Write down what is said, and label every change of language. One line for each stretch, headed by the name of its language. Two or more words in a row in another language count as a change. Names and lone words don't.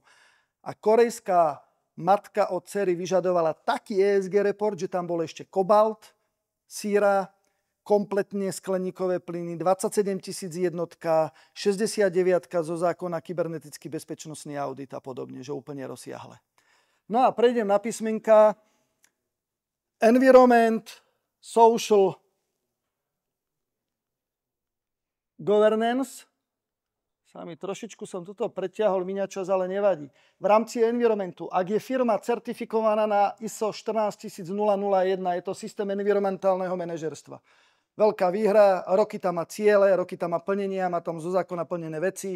Slovak: A korejská matka od dcery vyžadovala taký ESG report, že tam bol ešte kobalt, síra, kompletne skleníkové plyny, 27 000 jednotka, 69 zo zákona kybernetický bezpečnostný audit a podobne, že úplne rozsiahle. No a prejdem na písmenka.
English: Environment, social, governance.
Slovak: Sami trošičku som toto preťahol, míňa čas, ale nevadí. V rámci environmentu, ak je firma certifikovaná na ISO 14001, je to systém environmentálneho manažerstva. Veľká výhra, roky tam má ciele, roky tam má plnenia, má tam zo zákona plnené veci.